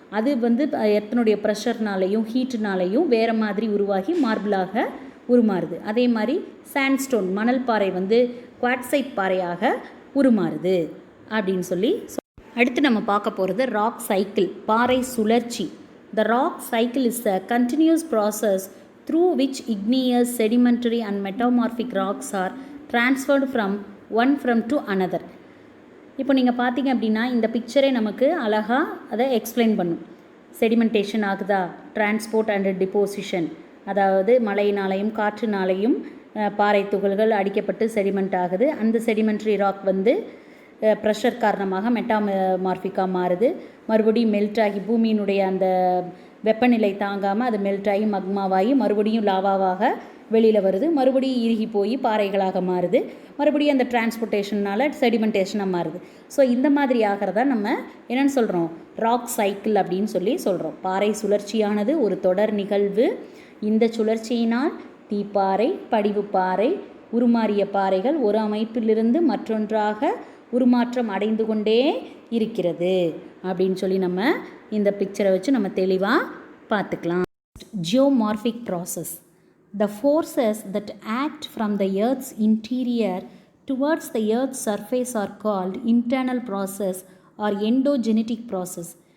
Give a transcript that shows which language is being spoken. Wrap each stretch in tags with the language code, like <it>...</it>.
<ta>அது வந்து எர்த்தனுடைய ப்ரெஷர்னாலையும் ஹீட்டுனாலையும் வேறு மாதிரி உருவாகி மார்பிளாக உருமாறுது. அதே மாதிரி சாண்ட்ஸ்டோன், மணல் பாறை வந்து குவாட்சைட் பாறையாக உருமாறுது அப்படின்னு சொல்லி. அடுத்து நம்ம பார்க்க போகிறது ராக் சைக்கிள், பாறை சுழற்சி.</ta> <en>The rock cycle is a continuous process through which igneous, sedimentary and metamorphic rocks are transferred from one to another.</en> <ta>இப்போ நீங்கள் பார்த்தீங்க அப்படின்னா இந்த பிக்சரே நமக்கு அழகாக அதை எக்ஸ்பிளைன் பண்ணும். செடிமெண்டேஷன் ஆகுதா, டிரான்ஸ்போர்ட் அண்ட் டிப்போசிஷன், அதாவது மழையினாலையும் காற்றுனாலையும் பாறை துகள்கள் அடிக்கப்பட்டு செடிமெண்ட் ஆகுது. அந்த செடிமெண்ட்ரி ராக் வந்து ப்ரெஷர் காரணமாக மெட்டாமார்பிக்காக மாறுது. மறுபடியும் மெல்ட் ஆகி பூமியினுடைய அந்த வெப்பநிலை தாங்காமல் அது மெல்ட் ஆகி மக்மாவாகி மறுபடியும் லாவாவாக வெளியில் வருது. மறுபடியும் இறுகி போய் பாறைகளாக மாறுது. மறுபடியும் அந்த டிரான்ஸ்போர்ட்டேஷனால் செடிமெண்டேஷனாக மாறுது. ஸோ இந்த மாதிரி ஆகிறதா நம்ம என்னென்னு சொல்கிறோம், ராக் சைக்கிள் அப்படின்னு சொல்கிறோம். பாறை சுழற்சியானது ஒரு தொடர் நிகழ்வு. இந்த சுழற்சியினால் தீப்பாறை, படிவுப்பாறை, உருமாறிய பாறைகள் ஒரு அமைப்பிலிருந்து மற்றொன்றாக உருமாற்றம் அடைந்து கொண்டே இருக்கிறது அப்படின்னு நம்ம இந்த பிக்சரை வச்சு நம்ம தெளிவாக பார்த்துக்கலாம். ஜியோமார்பிக் process.</ta> <en>The forces that act from the Earth's interior towards the Earth's surface are called internal process or endogenetic process.</en>